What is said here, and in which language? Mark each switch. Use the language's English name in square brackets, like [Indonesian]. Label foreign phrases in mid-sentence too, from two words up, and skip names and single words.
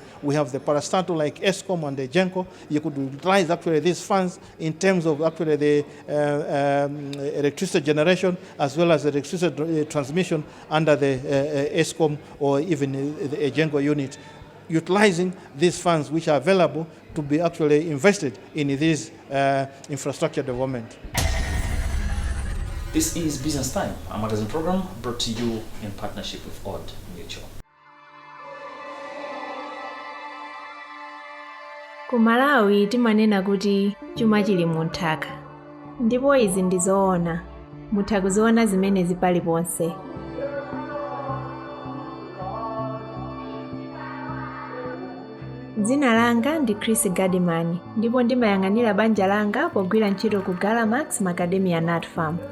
[English] We have the parastatal like ESCOM and the GENCO. You could utilize actually these funds in terms of actually the electricity generation as well as the electricity transmission under the ESCOM or even the GENCO unit, utilizing these funds which are available to be actually invested in this infrastructure development. This is Business Time, a magazine program brought to you in partnership with Odd Mutual. [Nyanja] Ku Malawi timanena kuti chuma chili mu nthaka. Ndipo izi ndi zoona. Mutha kuziona zimenezi paliponse. Dzina langa ndi Chris Gadimani, ndipo ndimayang'anira banja langa pogwira ntchito ku Galamax Macadamia Nut Farm.